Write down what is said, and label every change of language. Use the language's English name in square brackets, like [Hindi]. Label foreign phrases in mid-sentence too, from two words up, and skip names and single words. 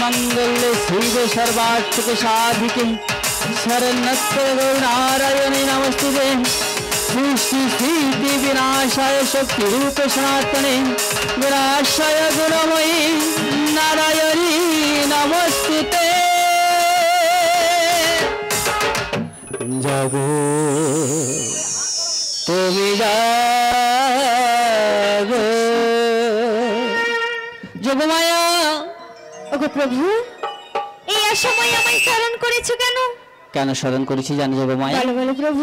[Sanskrit] मंगल्ये शिवे सर्वार्थके साधिके शरण्यस्ते नारायणे नमस्तुते सृष्टि स्थिति विनाशाय शक्ति रूप सनातने विनाशाय गुणमयी नारायणी नमस्तुते जागो তুমি जागो যোগমায়া [Bangla] ওগো প্রভু এই অসময়ে আমায় স্মরণ করেছো কেন? কেন স্মরণ করেছি জানো যোগমায়া? বলো বলো প্রভু।